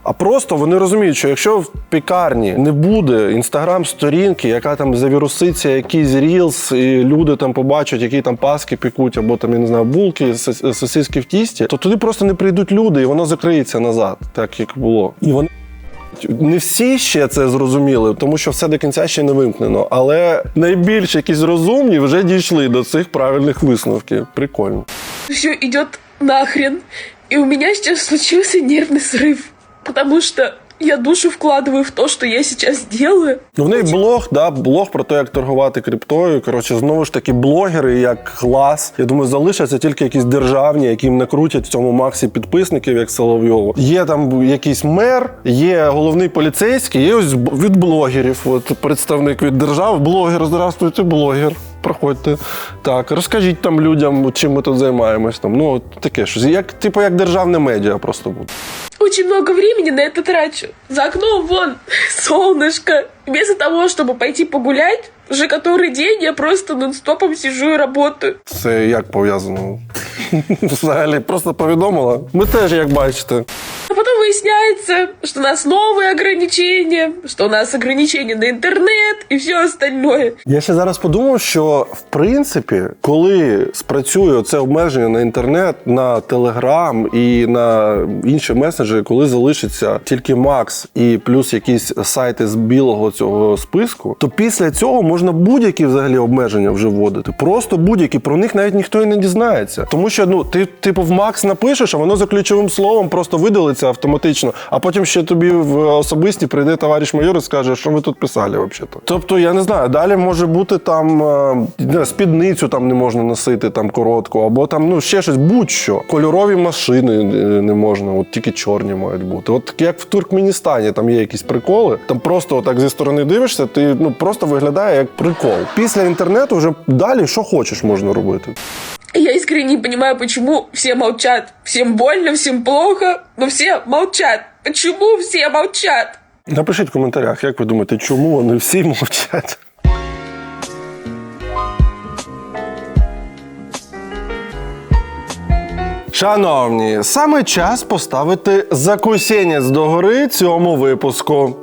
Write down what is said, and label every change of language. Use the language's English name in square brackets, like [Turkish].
[Ukrainian] А просто вони розуміють, що якщо в пікарні не буде інстаграм-сторінки, яка там завіруситься якийсь рілс, і люди там побачать, які там паски пікуть, або там, я не знаю, булки, сосиски в тісті, то туди просто не прийдуть люди, і воно закриється назад, так як було. І вони не всі ще це зрозуміли, тому що все до кінця ще не вимкнено. Але найбільш якісь розумні вже дійшли до цих правильних висновків. Прикольно. [Russian] Все идет нахрен. И у меня сейчас случился нервный срыв. Потому что я душу вкладываю в то, что я сейчас делаю. [Ukrainian] В неї блог про те, як торгувати криптою. Коротше, знову ж таки, блогери як клас. Я думаю, залишаться тільки якісь державні, яким накрутять в цьому максі підписників, як Соловйову. Є там якийсь мер, є головний поліцейський, є ось від блогерів. От представник від держави. Блогер, здравствуйте, блогер. Проходьте. Так, розкажіть там людям, чим ми тут займаємось. Там, таке щось. Як державне медіа просто буде. [Russian] Очень много времени на это трачу. За окном вон солнышко. Вместо того, чтобы пойти погулять, уже который день я просто нон-стопом сижу и работаю. [Ukrainian] Це як пов'язано? Взагалі, просто повідомила. Ми теж, як бачите. [Russian] А потом выясняется, что у нас новые ограничения, что у нас ограничения на интернет и все остальное. [Ukrainian] Я ще зараз подумав, що, в принципі, коли спрацює це обмеження на інтернет, на Телеграм і на інші месенджери, коли залишиться тільки Макс і плюс якісь сайти з білого цього списку, то після цього можна будь-які взагалі обмеження вже вводити. Просто будь-які. Про них навіть ніхто і не дізнається. Тому що, ти типу в Макс напишеш, а воно за ключовим словом просто видалиться автоматично, а потім ще тобі в особисті прийде товариш майор і скаже, що ви тут писали взагалі-то. Тобто, я не знаю, далі може бути там спідницю там не можна носити там коротку, або там, ще щось, будь-що. Кольорові машини не можна, от тільки чорні мають бути. От як в Туркменістані, там є якісь приколи, там просто отак зі сторони дивишся, ти просто виглядає як прикол. Після інтернету вже далі що хочеш можна робити. [Russian] Я искренне не понимаю, почему все молчат. Всем больно, всем плохо, но все молчат. Почему все молчат? [Ukrainian] Напишіть в коментарях, як ви думаєте, чому вони всі мовчать? Шановні, саме час поставити закусенець догори цьому випуску.